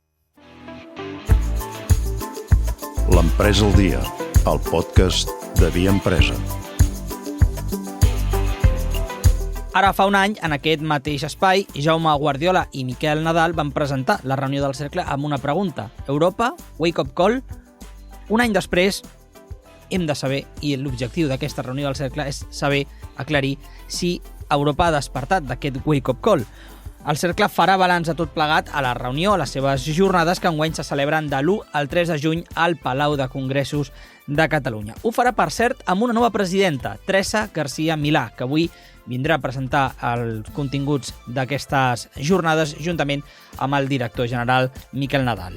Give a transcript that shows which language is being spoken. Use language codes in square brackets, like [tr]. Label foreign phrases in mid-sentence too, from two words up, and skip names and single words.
[ca] L'Empresa al Dia, el podcast de Via Empresa. Ara fa un any, en aquest mateix espai, Jaume Guardiola i Miquel Nadal van presentar la reunió del Cercle amb una pregunta. Europa, [en] wake up call? [ca] Un any després, hem de saber, i l'objectiu d'aquesta reunió del Cercle és saber, aclarir, si Europa ha despertat d'aquest [en] wake up call. [ca] El Cercle farà balanç de tot plegat a la reunió, a les seves jornades que enguany se celebren de l'1 al 3 de juny al Palau de Congressos de Catalunya. Ho farà, per cert, amb una nova presidenta, Teresa García Milà, que avui vindrà a presentar els continguts d'aquestes jornades juntament amb el director general Miquel Nadal.